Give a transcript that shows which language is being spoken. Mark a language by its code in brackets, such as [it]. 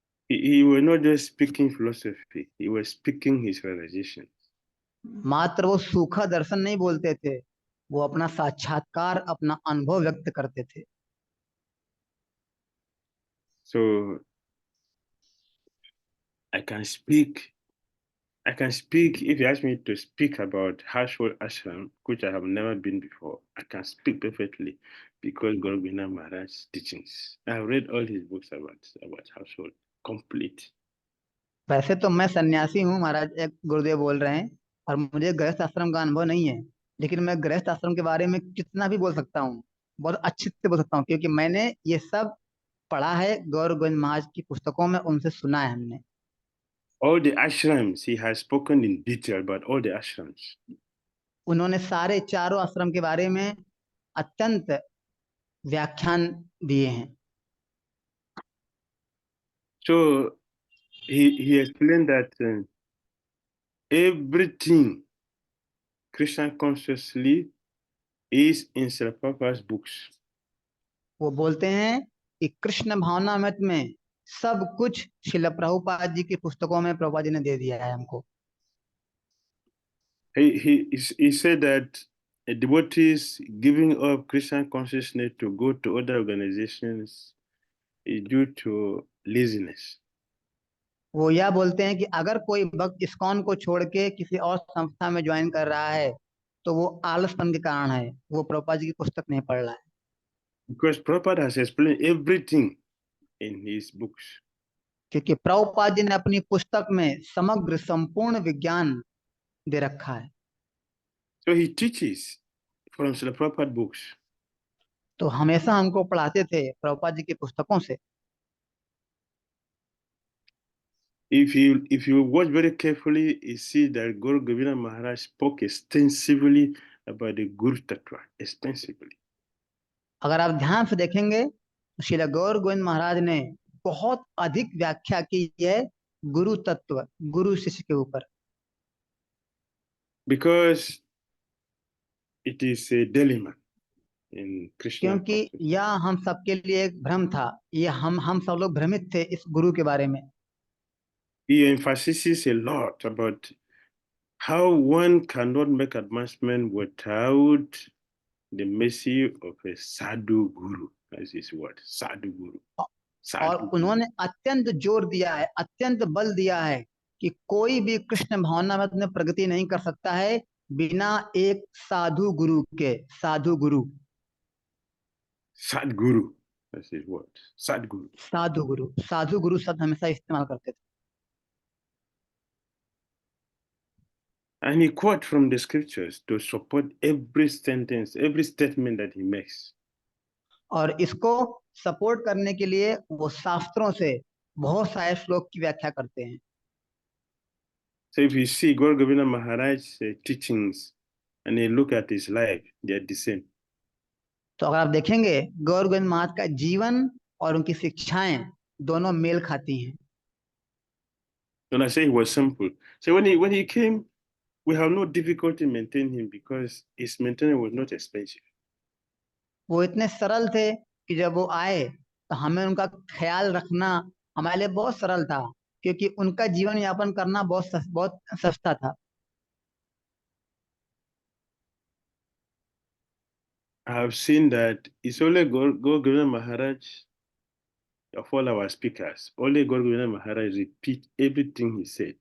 [en] He was not just speaking philosophy, he was speaking his realization. [hi] मात्र वो सूखा दर्शन नहीं बोलते थे, वो अपना साक्षात्कार, अपना अनुभव व्यक्त करते थे। [en] So I can speak, if you ask me to speak about Harshwar Ashram, which I have never been before, I can speak perfectly because Guru Govinda Maharaj's teachings. I have read all his books about household, complete. [hi] वैसे तो मैं सन्यासी हूँ महाराज, एक गुरुदेव बोल रहे हैं, और मुझे गृहस्थ आश्रम का अनुभव नहीं है, लेकिन मैं गृहस्थ आश्रम के बारे में कितना भी बोल सकता हूँ, बहुत अच्छे से बोल सकता हूँ, क्योंकि मैंने ये सब पढ़ा है गौर गोविंद महाराज की पुस्तकों में, उनसे सुना है हमने। [en] All the ashrams, he has spoken in detail about all the ashrams. [hi] उन्होंने सारे चारों आश्रम के बारे में अत्यंत व्याख्यान दिए हैं। [en] So he explained that everything Krishna consciously is in Srila Prabhupada's books. [hi] वो बोलते हैं कि कृष्ण भावनामृत में सब कुछ श्रील प्रभुपाद जी की पुस्तकों में प्रभुपाद जी ने दे दिया है हमको। [en] He said that a devotees giving up Krishna consciousness to go to other organizations is due to laziness. [hi] वो यह बोलते हैं कि अगर कोई भक्त इस्कॉन को छोड़ के किसी और संस्था में ज्वाइन कर रहा है तो वो आलसपन के कारण है, वो प्रभुपाद जी की पुस्तक नहीं पढ़ रहा है। [en] Because Prabhupada has explained everything in his books. [hi] क्योंकि प्रभुपाद जी ने अपनी पुस्तक में समग्र संपूर्ण विज्ञान दे रखा है। [en] So he teaches from Srila Prabhupada books. [hi] तो हमेशा हमको पढ़ाते थे प्रभुपाद जी की पुस्तकों से। [en] If you watch very carefully, you see that Guru Govinda Maharaj spoke extensively about the Guru Tattva, extensively. [hi] अगर आप ध्यान से देखेंगे तो श्रील गौर गोविंद महाराज ने बहुत अधिक व्याख्या की है गुरु तत्व, गुरु शिष्य के ऊपर, [en] because it is a dilemma in Krishna [hi] क्योंकि [en] consciousness. [hi] यह हम सबके लिए एक भ्रम था। ये हम सब लोग भ्रमित थे इस गुरु के बारे में। [en] He emphasizes a lot about how one cannot make advancement without the mercy of a sadhu guru. That's his word, sadhu guru. [hi] और [en] Sadhu guru. [hi] उन्होंने अत्यंत जोर दिया है, अत्यंत बल दिया है कि कोई भी कृष्ण भावना में अपने प्रगति नहीं कर सकता है बिना एक साधु गुरु के। साधु गुरु, [en] Sadguru. That's his word. Sadguru. [hi] साधु गुरु, साधु गुरु शब्द हमेशा इस्तेमाल करते थे। [en] And he quotes from the scriptures to support every sentence, every statement that he makes. [hi] और इसको सपोर्ट करने के लिए वो शास्त्रों से बहुत सारे श्लोक की व्याख्या करते हैं। [en] So if you see Gaur Govinda Maharaj's teachings and you look at his life, they are the same. [hi] तो अगर आप देखेंगे गौर गोविंद महाराज का जीवन और उनकी शिक्षाएं दोनों मेल खाती हैं। [en] When I say he was simple, so when he came, we have no difficulty maintaining him because his maintenance was not expensive. [hi] वो इतने सरल थे कि जब वो आए तो हमें उनका ख्याल रखना हमारे लिए बहुत सरल था, क्योंकि उनका जीवन यापन करना बहुत सस्ता था। [en] I have seen that it's only Gaur Govinda Maharaj of all our speakers, only Gaur Govinda Maharaj repeat everything he said.